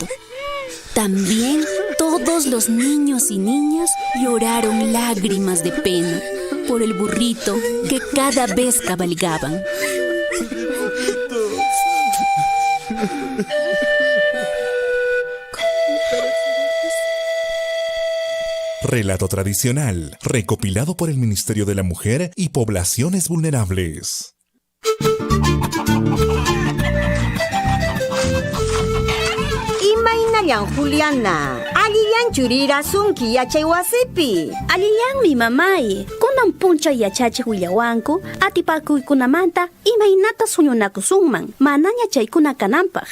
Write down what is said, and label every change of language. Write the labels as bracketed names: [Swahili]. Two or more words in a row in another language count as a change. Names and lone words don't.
[Spanish] También todos los niños y niñas lloraron lágrimas de pena por el burrito que cada vez cabalgaban. Relato tradicional, recopilado por el Ministerio de la Mujer y Poblaciones Vulnerables. [Quechua] Imainayan Juliana, aliyan churira sunki yachay wasipi. Aliyan mi mamay, kunan puncha yachachi huyawanku, atipakuykunamanta imaynata suñunakusunman, manaña chaykuna kanampaq.